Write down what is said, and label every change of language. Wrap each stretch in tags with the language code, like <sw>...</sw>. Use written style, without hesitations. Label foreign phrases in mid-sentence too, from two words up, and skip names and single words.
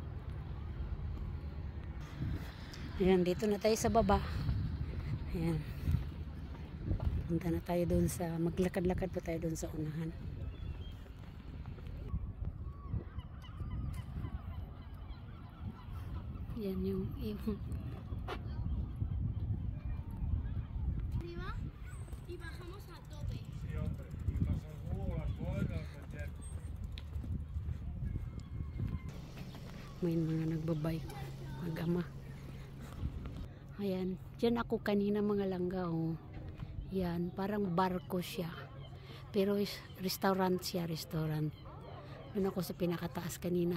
<tl>Ayan, dito na tayo sa baba. Ayan. Punta na tayo doon sa, maglakad-lakad pa tayo doon sa unahan. Yan yung</tl> <es>Arriba y bajamos a tope. Sí, hombre. Y pasa el jugo, las bolas, meter.</es> <tl>may mga nagbabike, mag-ama. Ayan, dyan ako kanina mga langga, oh. Yan, parang barko siya. Pero restaurant siya, restaurant. Doon ako sa pinakataas kanina.</tl>